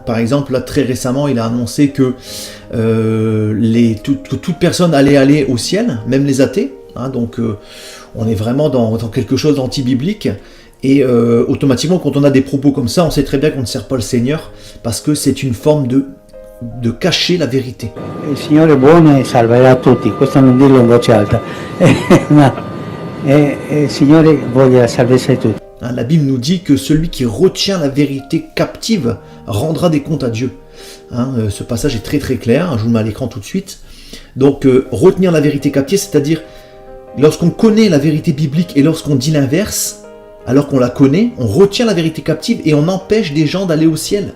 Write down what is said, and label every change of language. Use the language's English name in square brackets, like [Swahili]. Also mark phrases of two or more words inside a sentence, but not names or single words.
[French] Par exemple, là, très récemment, il a annoncé que toute personne allait aller au ciel, même les athées. Hein. Donc, on est vraiment dans quelque chose d'anti-biblique. Et automatiquement, quand on a des propos comme ça, on sait très bien qu'on ne sert pas le Seigneur, parce que c'est une forme de cacher la vérité. [Italian] Il Signore è buono e salverà tutti, questo non dirlo in voce alta, ma il Signore vuole la salvezza di tutti. [French] La Bible nous dit que celui qui retient la vérité captive rendra des comptes à Dieu. Ce passage est très très clair, je vous le mets à l'écran tout de suite. Donc retenir la vérité captive, c'est-à-dire lorsqu'on connaît la vérité biblique et lorsqu'on dit l'inverse, alors qu'on la connaît, on retient la vérité captive et on empêche des gens d'aller au ciel.